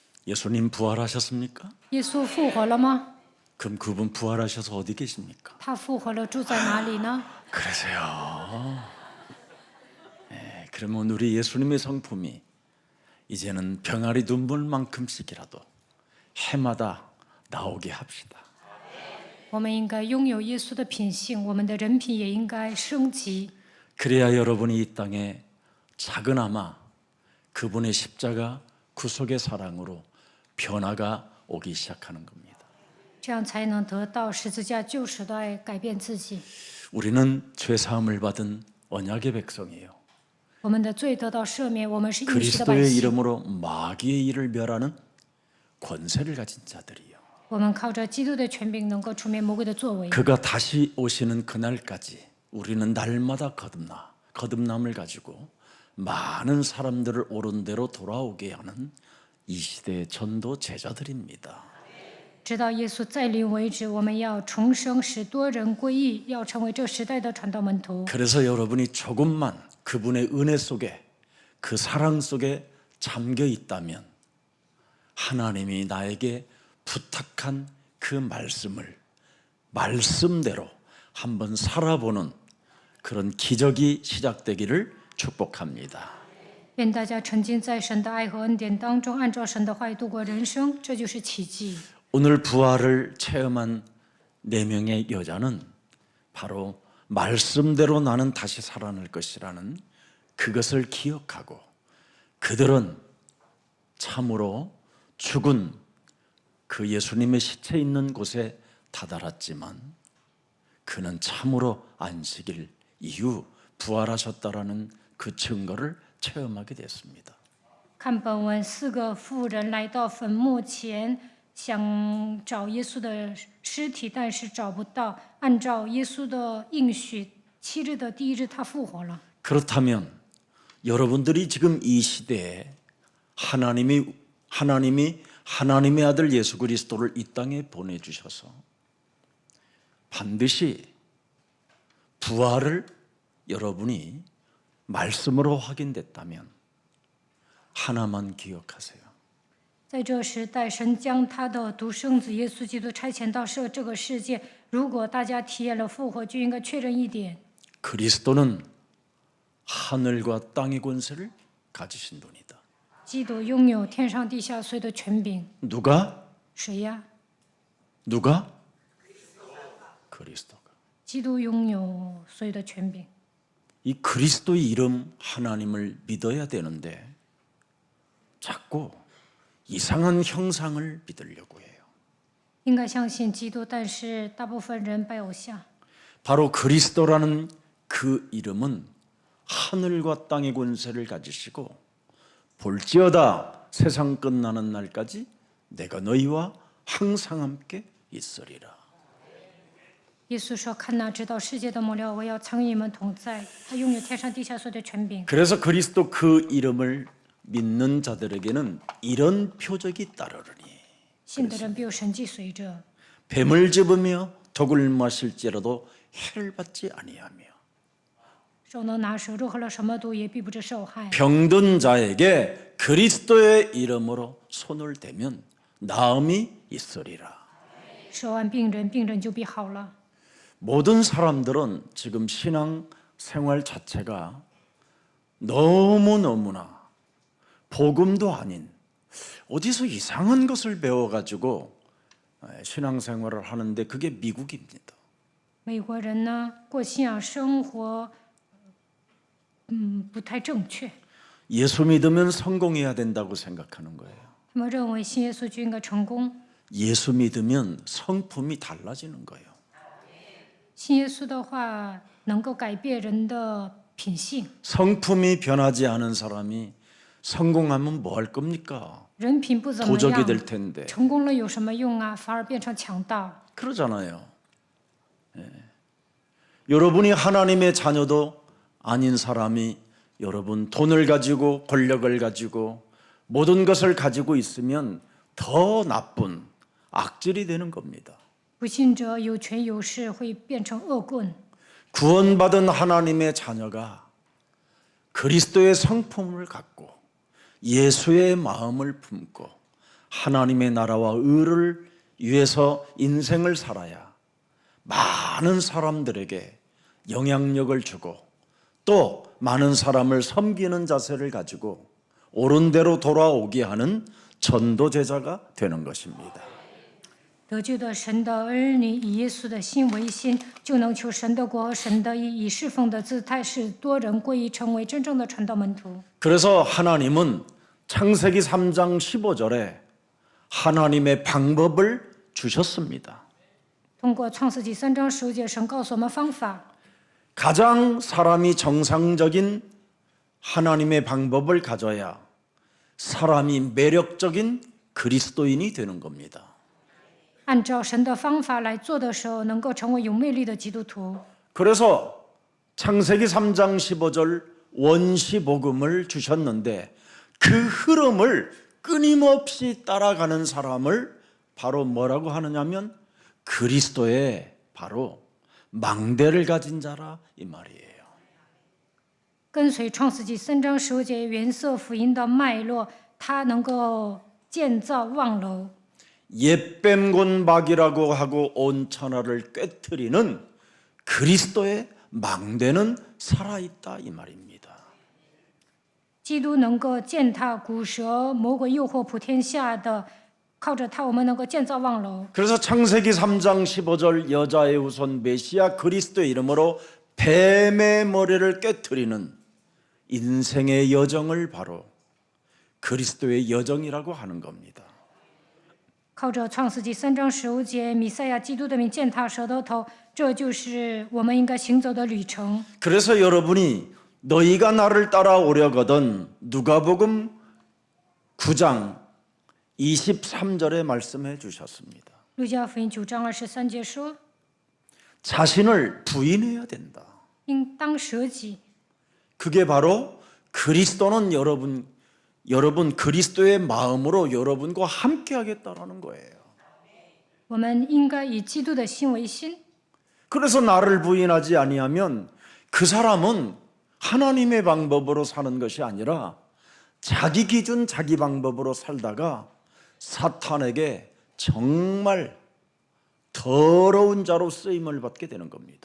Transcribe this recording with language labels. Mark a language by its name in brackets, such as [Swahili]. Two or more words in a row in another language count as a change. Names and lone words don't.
[Korean] 예수님 부활하셨습니까? [Chinese] 耶稣复活了吗？ [Korean] 그럼 그분 부활하셔서 어디 계십니까? [Chinese] 他复活了，住在哪里呢？ [Korean] 그러세요. 네, 그러면 우리 예수님의 성품이 이제는 병아리 눈물만큼씩이라도 해마다 나오게 합시다. [Chinese] 我们应该拥有耶稣的品性，我们的人品也应该升级。 [Korean] 그래야 여러분이 이 땅에 작은아마 그분의 십자가 구속의 사랑으로 변화가 오기 시작하는 겁니다. [Chinese] 这样才能得到十字架救赎的爱，改变自己。 [Korean] 우리는 죄 사함을 받은 언약의 백성이에요. [Chinese] 我们的罪得到赦免，我们是应许的百 [Korean] 그리스도의 [Chinese] 姓。 [Korean] 이름으로 마귀의 일을 멸하는 권세를 가진 자들이요. [Chinese] 我们靠着基督的权柄，能够除灭魔鬼的作为。 [Korean] 그가 다시 오시는 그날까지 우리는 날마다 거듭남을 가지고 많은 사람들을 옳은 대로 돌아오게 하는 이 시대의 전도 제자들입니다. [Chinese] 直到耶稣再临为止，我们要重生，使多人归义，要成为这时代的传道门徒。 [Korean] 그래서 여러분이 조금만 그분의 은혜 속에 그 사랑 속에 잠겨 있다면 하나님이 나에게 부탁한 그 말씀을 말씀대로 한번 살아보는 그런 기적이 시작되기를 축복합니다. [Chinese] 愿大家沉浸在神的爱和恩典当中，按照神的话语度过人生，这就是奇迹。 [Korean] 오늘 부활을 체험한 4명의 여자는 바로 말씀대로 나는 다시 살아날 것이라는 그것을 기억하고 그들은 참으로 죽은 그 예수님의 시체 있는 곳에 다다랐지만 그는 참으로 안식일 이후 부활하셨다라는 그 증거를 체험하게 됐습니다. [Chinese] 看本文，4个妇人来到坟墓前，想找耶稣的尸体，但是找不到。按照耶稣的应许，7日的第1日，他复活了。 [Korean] 그렇다면 여러분들이 지금 이 시대에 하나님의 아들 예수 그리스도를 이 땅에 보내주셔서 반드시 부활을 여러분이 말씀으로 확인됐다면 하나만 기억하세요. [Chinese] 在这时代，神将他的独生子耶稣基督差遣到这个世界。如果大家体验了复活，就应该确认一点： [Korean] 그리스도는 하늘과 땅의 권세를 가지신 분이다. [Chinese] 基督拥有天上地下所有的权柄。 [Korean] 누가? [Chinese] 谁呀？ [Korean] 누가? 그리스도가. [Chinese] 基督拥有所有的权柄。 [Korean] 이 그리스도의 이름 하나님을 믿어야 되는데 자꾸 이상한 형상을 믿으려고 해요. [Chinese] 应该相信基督，但是大部分人拜偶像。 [Korean] 바로 그리스도라는 그 이름은 하늘과 땅의 권세를 가지시고 볼지어다 세상 끝나는 날까지 내가 너희와 항상 함께 있으리라. [Chinese] 耶稣说：“看哪，直到世界的末了，我要常与你们同在。” 他拥有天上地下所有的权柄。 [Korean] 그래서 그리스도 그 이름을 믿는 자들에게는 이런 표적이 따르리니 [Chinese] 信的人必有神迹随着。 [Korean] 뱀을 집으며 독을 마실지라도 해를 받지 아니하며 [Chinese] 手能拿蛇，若喝了什么毒，也必不致受害。 [Korean] 병든 자에게 그리스도의 이름으로 손을 대면 나음이 있으리라. [Chinese] 手按病人，病人就必好了。 [Korean] 모든 사람들은 지금 신앙 생활 자체가 너무너무나 복음도 아닌 어디서 이상한 것을 배워가지고 신앙 생활을 하는데 그게 미국입니다. [Chinese] 美国人呢，过信仰生活，不太正确。 [Korean] 예수 믿으면 성공해야 된다고 생각하는 거예요. [Chinese] 他们认为信耶稣就应该成功， [Korean] 예수 믿으면 성품이 달라지는 거예요. [Chinese] 信耶稣的话能够改变人的品性。 [Korean] 성품이 변하지 않은 사람이 성공하면 뭐 할 겁니까? [Chinese] 人品不怎么 [Korean] 도적이 [Chinese] 样， [Korean] 될 텐데. [Chinese] 成功了有什么用啊？反而变成强盗。 [Korean] 그러잖아요. 여러분이 하나님의 자녀도 아닌 사람이 여러분 돈을 가지고 권력을 가지고 모든 것을 가지고 있으면 더 나쁜 악질이 되는 겁니다. [Chinese] 不信者有权有势，会变成恶棍。 [Korean] 구원받은 하나님의 자녀가 그리스도의 성품을 갖고 예수의 마음을 품고 하나님의 나라와 의를 위해서 인생을 살아야 많은 사람들에게 영향력을 주고 또 많은 사람을 섬기는 자세를 가지고 옳은 대로 돌아오게 하는 전도 제자가 되는 것입니다. [Chinese] 得救的神的儿女以耶稣的心为心，就能求神的国和神的义，以侍奉的姿态使多人归依，成为真正的传道门徒。 [Korean] 그래서 하나님은 창세기 3장 15절에 하나님의 방법을 주셨습니다. [Chinese] 通过创世纪3章15节，神告诉我们方法。 [Korean] 가장 사람이 정상적인 하나님의 방법을 가져야 사람이 매력적인 그리스도인이 되는 겁니다. [Chinese] 按照神的方法来做的时候，能够成为有魅力的基督徒。 [Korean] 그래서 창세기 3장 15절 원시복음을 주셨는데 그 흐름을 끊임없이 따라가는 사람을 바로 뭐라고 하느냐면 그리스도의 바로 망대를 가진 자라 이 말이에요. [Chinese] 跟随创世纪3章15节原色福音的脉络，他能够建造望楼。 [Korean] 옛뱀곤박이라고 하고 온 천하를 꿰트리는 그리스도의 망대는 살아있다 이 말입니다. [Chinese] 基督能够践踏古蛇，魔鬼诱惑普天下的，靠着他，我们能够建造望楼。 [Korean] 그래서 창세기 3장 15절 여자의 후손 메시아 그리스도의 이름으로 뱀의 머리를 꿰트리는 인생의 여정을 바로 그리스도의 여정이라고 하는 겁니다. [Chinese] 靠着创世纪3章15节，弥赛亚基督的名践踏蛇的头，这就是我们应该行走的旅程。 [Korean] 그래서 여러분이 너희가 나를 따라오려거든 누가복음 9장 23절에 말씀해 주셨습니다. [Chinese] 路加福音9章23节说， [Korean] 자신을 부인해야 된다. [Chinese] 应当舍己。 [Korean] 그게 바로 그리스도는 여러분 그리스도의 마음으로 여러분과 함께 하겠다라는 거예요. [Chinese] 我们应该以基督的心为心。 [Korean] 그래서 나를 부인하지 아니하면 그 사람은 하나님의 방법으로 사는 것이 아니라 자기 기준 자기 방법으로 살다가 사탄에게 정말 더러운 자로 쓰임을 받게 되는 겁니다.